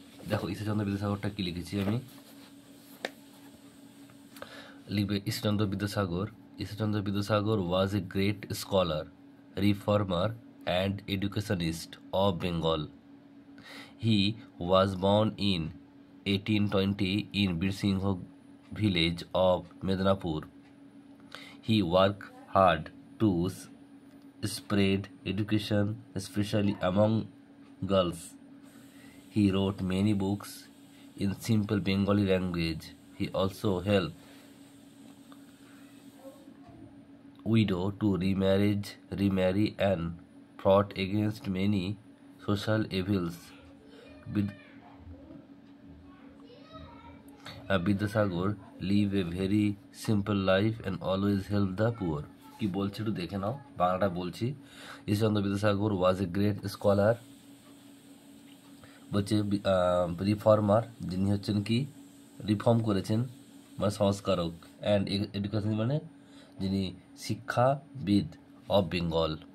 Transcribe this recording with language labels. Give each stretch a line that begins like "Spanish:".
Bangla: দেখো ঈশ্বরচন্দ্র বিদ্যাসাগরটা কি লিখেছি আমি, লিখবে ঈশ্বরচন্দ্র বিদ্যাসাগর।
English: Ishwarchandra Vidyasagar was a great scholar, reformer and educationist of Bengal. He was born in 1820 in Birsingh village of Medinapur. He worked hard to spread education, especially among girls. He wrote many books in simple Bengali language. He also helped widow to remarry and fought against many social evils. Vidyasagar live a very simple life and always help the poor.
Bangla: কি বলছে একটু দেখে নাও, বাংলাটা বলছি। ঈশ্বরচন্দ্র বিদ্যাসাগর
English: was a great scholar,
Bangla: বলছে reformer, যিনি হচ্ছেন কি রিফর্ম করেছেন মানে সংস্কারক, অ্যান্ড এডুকেশন মানে যিনি শিক্ষাবিদ
English: Of Bengal.